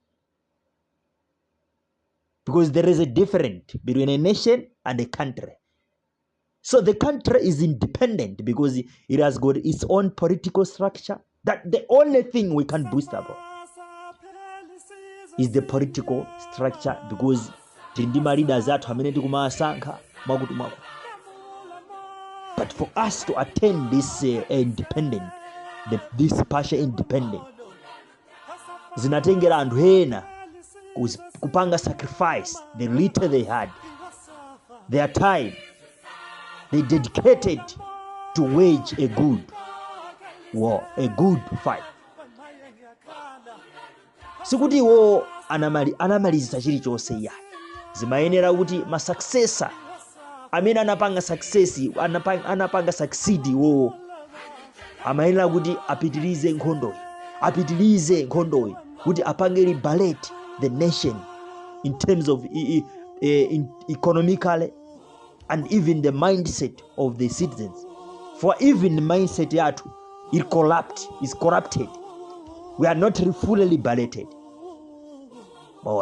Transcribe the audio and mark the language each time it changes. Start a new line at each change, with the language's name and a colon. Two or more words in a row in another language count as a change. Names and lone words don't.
English: Because there is a difference between a nation and a country. So the country is independent because it has got its own political structure. That the only thing we can boost about is the political structure, because
Nyanja: tindima leaders athu amene tikumasankha mwakuti mwako.
English: But for us to attain this independent, this partial independent,
Nyanja: zinatengera anthu ena kupanga
English: sacrifice the little they had, their time they dedicated to wage a good war, a good fight.
Nyanja: Sikuti iwo anamalizisa chilichonse iya, zimayenera kuti masuccessor amene anapanga succeed iwo amayenera kuti apitirize nkhondoyi kuti apange
English: liberate the nation in terms of economically and even the mindset of the citizens. For even the mindset yathu is corrupted. We are not fully liberated.
Nyanja: Bawana.